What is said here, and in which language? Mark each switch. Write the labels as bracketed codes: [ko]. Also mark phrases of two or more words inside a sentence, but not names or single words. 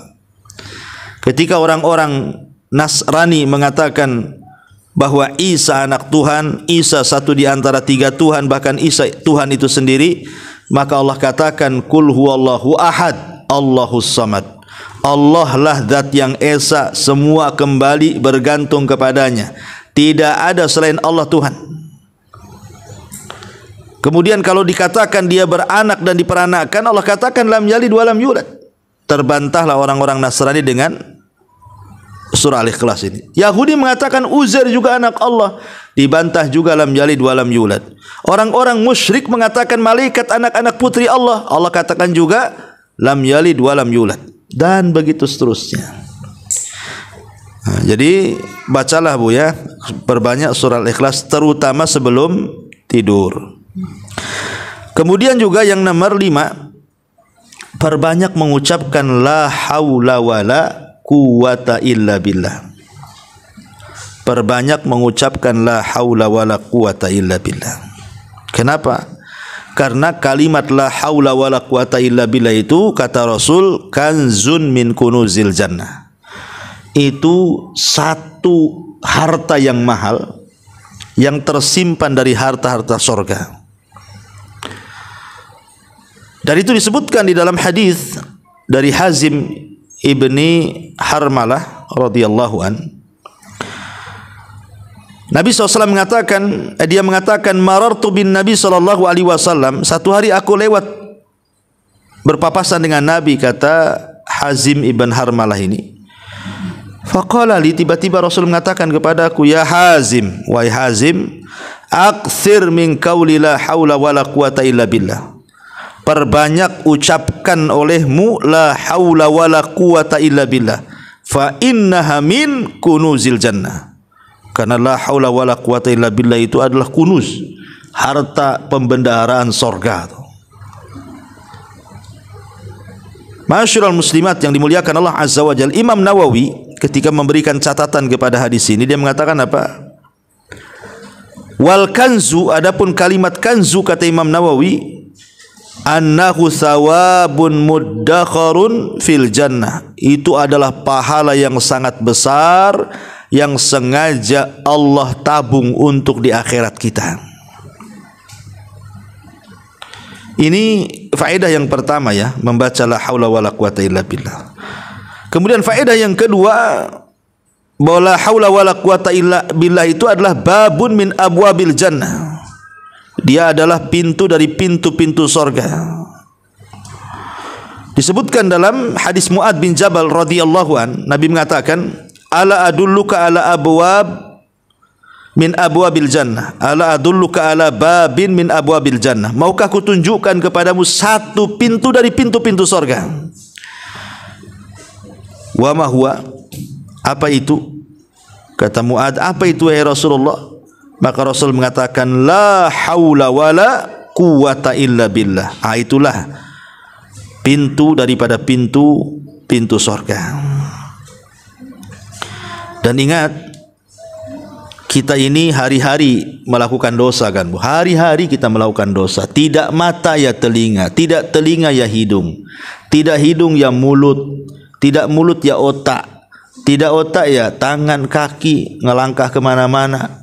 [id] Ketika orang-orang Nasrani mengatakan bahwa Isa anak Tuhan, Isa satu di antara 3 Tuhan, bahkan Isa Tuhan itu sendiri, maka Allah katakan [ar] قل هو الله أحد، الله الصمد. [id] Allah lah zat yang esa, semua kembali bergantung kepadanya. Tidak ada selain Allah Tuhan. Kemudian kalau dikatakan dia beranak dan diperanakkan, Allah katakan [ar] لم يلد ولم يولد. [id] Terbantahlah orang-orang Nasrani dengan surah Al-Ikhlas ini. Yahudi mengatakan Uzair juga anak Allah, dibantah juga [ar] لم يلد ولم يولد. [id] Orang-orang musyrik mengatakan malaikat anak-anak putri Allah, Allah katakan juga [ar] لم يلد ولم يولد, [id] dan begitu seterusnya. Nah, jadi bacalah Bu ya, perbanyak surah Al-Ikhlas terutama sebelum tidur. Kemudian juga yang nomor 5, perbanyak mengucapkan [ar] لا حول ولا قوة إلا بالله. [id] Perbanyak mengucapkan [ar] لا حول ولا قوة إلا بالله. [id] Kenapa? Karena kalimat [ar] لا حول ولا قوة إلا بالله [id] itu, kata Rasul, [ar] كنز من كنوز الجنة. [id] Itu satu harta yang mahal yang tersimpan dari harta-harta surga. Dan itu disebutkan di dalam hadis dari Hazim ibni Harmalah [ar] رضي الله عن. [id] Nabi SAW mengatakan, dia mengatakan [ar] مررت بالنبي صلى الله عليه وسلم, [id] satu hari aku lewat berpapasan dengan Nabi, kata Hazim ibn Harmalah ini. [ar] فقال لي, [id] tiba-tiba Rasul mengatakan kepadaku, [ar] يا حازم, [id] wahai Hazim, [ar] أكثر من قول لا حول ولا قوة إلا بالله. [id] Perbanyak ucapkan olehmu [ar] لا حول ولا قوة إلا بالله، فإنها من كنوز الجنة. [id] Karena [ar] لا حول ولا قوة إلا بالله [id] itu adalah kunuz, harta pembendaharaan sorga. [ar] معشر المسلمات [id] yang dimuliakan Allah [ar] عز وجل, [id] Imam Nawawi ketika memberikan catatan kepada hadis ini, dia mengatakan apa? [ar] والكنز, [id] adapun kalimat [ar] kanzu, [id] kata Imam Nawawi, [ar] أنه ثواب مدخر في الجنة. [id] Itu adalah pahala yang sangat besar yang sengaja Allah tabung untuk di akhirat kita. Ini faedah yang pertama ya, membaca [ar] لا حول ولا قوة إلا بالله. [id] Kemudian faedah yang kedua, bahwa [ar] لا حول ولا قوة إلا بالله [id] itu adalah [ar] باب من أبواب الجنة. [id] Dia adalah pintu dari pintu-pintu sorga. Disebutkan dalam hadis Mu'ad bin Jabal [ar] رضي الله عن, [id] Nabi mengatakan, [ar] ألا أدلك على أبواب من أبواب الجنة، ألا أدلك على باب من أبواب الجنة. [id] Maukah aku tunjukkan kepadamu satu pintu dari pintu-pintu sorga? [ar] وما هو, [id] apa itu? Kata Mu'ad, apa itu [ar] يا رسول الله? [id] Maka Rasul mengatakan [ar] لا حول ولا قوة إلا بالله. [id] Itulah pintu daripada pintu surga. Dan ingat, kita ini hari-hari melakukan dosa kan Bu? Hari-hari kita melakukan dosa. Tidak mata ya telinga, tidak telinga ya hidung, tidak hidung ya mulut, tidak mulut ya otak, tidak otak ya tangan kaki ngelangkah kemana-mana.